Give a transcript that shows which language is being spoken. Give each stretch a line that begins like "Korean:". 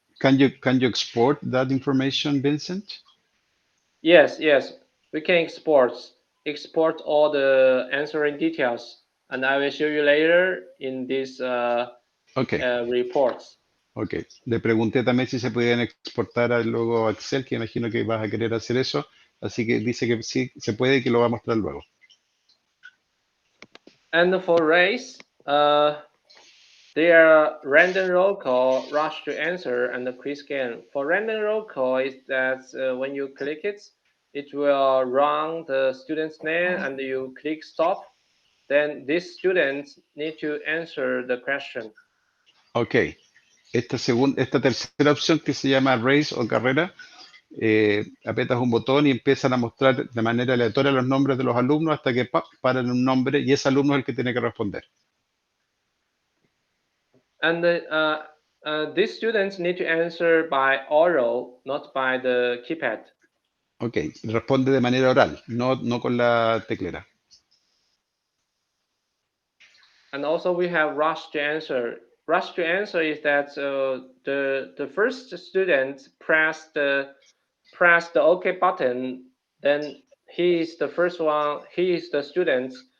English: Can you export that information, Vincent? Yes, we can export all the answering details, and I will show you later in this reports.
Spanish: Ok, le pregunté también si se podían exportar luego a Excel, que imagino que vas a querer hacer eso, así que dice que sí, se puede y que lo va a mostrar luego.
English: And for race, there are random roll call, rush to answer, and the quiz scan. For random roll call is that when you click it, it will run the student's name, and you click stop. Then these students need to answer the question.
Spanish: Ok, esta tercera opción que se llama race o carrera, apretas un botón y empiezan a mostrar de manera aleatoria los nombres de los alumnos hasta que paran un nombre y ese alumno es el que tiene que responder.
English: And these students need to answer by oral, not by the keypad.
Spanish: Ok, responde de manera oral, no con la teclera.
English: And also we have rush to answer. Rush to answer is that the first student press the OK button, then he is the first one. He is the student.